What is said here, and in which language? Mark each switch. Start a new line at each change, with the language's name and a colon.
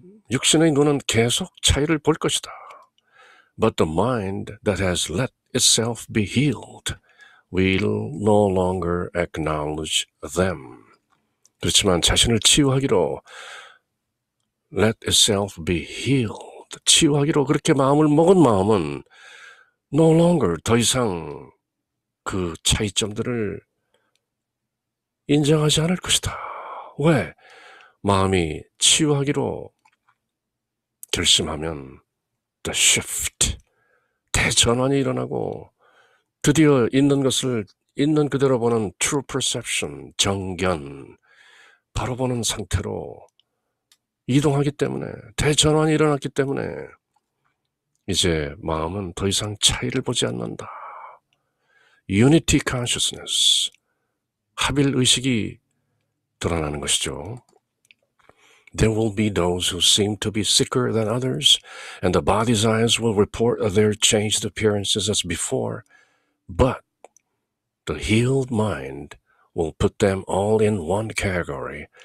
Korean: 육신의 눈은 계속 차이를 볼 것이다.
English: But the mind that has let itself be healed will no longer acknowledge them.
Korean: 그렇지만 자신을 치유하기로
English: let itself be healed,
Korean: 치유하기로 그렇게 마음을 먹은 마음은
English: no longer,
Korean: 더 이상 그 차이점들을 인정하지 않을 것이다. 왜? 마음이 치유하기로 결심하면
English: the shift,
Korean: 대전환이 일어나고 드디어 있는 것을 있는 그대로 보는
English: true perception,
Korean: 정견, 바로 보는 상태로 이동하기 때문에, 대전환이 일어났기 때문에 이제 마음은 더 이상 차이를 보지 않는다.
English: Unity consciousness,
Korean: 합일의식이 드러나는 것이죠.
English: There will be those who seem to be sicker than others, and the body's eyes will report their changed appearances as before, but the healed mind will put them all in one category.